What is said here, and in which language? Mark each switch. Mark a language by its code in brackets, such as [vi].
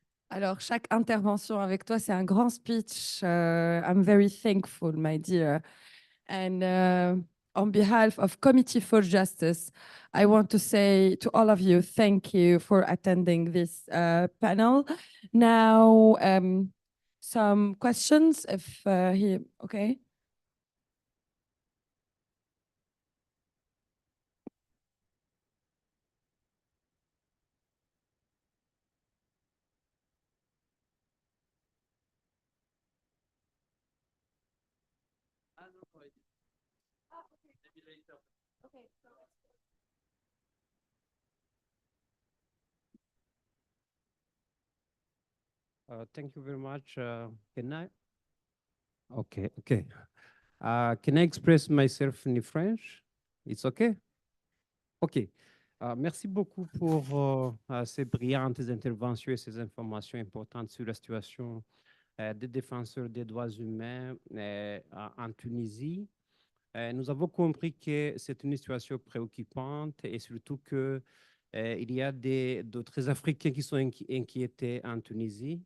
[fr] Alors, chaque intervention avec toi, c'est un grand speech. [en] I'm very thankful, my dear. And on behalf of Committee for Justice, I want to say to all of you, thank you for attending this panel. Now, some questions, if okay. Thank you very much. Can I? Okay, okay. Can I express myself in French? It's okay? OK. [fr] Merci beaucoup pour ces brillantes interventions et ces informations importantes sur la situation des défenseurs des droits humains en Tunisie. Nous avons compris que c'est une situation préoccupante et surtout que il y a d'autres Africains qui sont inquiétés en Tunisie.